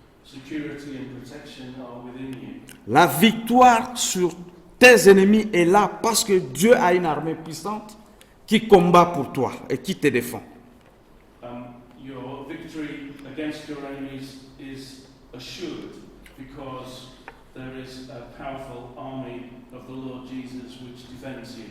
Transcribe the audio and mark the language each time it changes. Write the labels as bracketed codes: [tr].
[en] security and protection are within you. [fr] La victoire sur tes ennemis est là parce que Dieu a une armée puissante qui combat pour toi et qui te défend. [en] Your victory against your enemies is assured because there is a powerful army of the Lord Jesus which defends you.